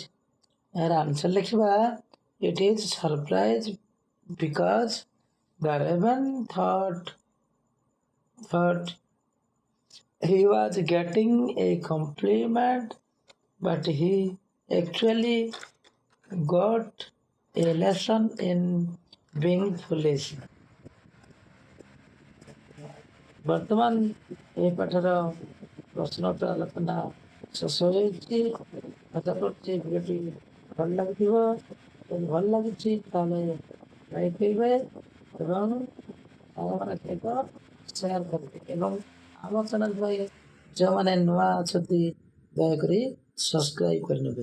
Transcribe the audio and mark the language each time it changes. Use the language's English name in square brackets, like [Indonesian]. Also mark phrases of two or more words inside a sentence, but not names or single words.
[English] Our answer ଲେଖିବା it is surprise because the raven thought he was getting a compliment, but he actually got a lesson in being foolish. [Odia] ବର୍ତ୍ତମାନ ଏହି ପାଠର ପ୍ରଶ୍ନୋତ୍ତର ଆଲୋଚନା ଶେଷ ହୋଇଛି। ଆଶା କରୁଛି ଭିଡ଼ିଓଟି ଭଲ ଲାଗିଥିବ। ଯଦି ଭଲ ଲାଗିଛି ତାହେଲେ ଲାଇକ୍ କରିବେ ଏବଂ ଆମମାନଙ୍କ ସହିତ ସେୟାର କରିବେ ଏବଂ ଆମ ଚ୍ୟାନେଲ ପାଇଁ ଯେଉଁମାନେ ନୂଆ ଅଛନ୍ତି ଦୟାକରି ସବସ୍କ୍ରାଇବ୍ କରିନେବେ।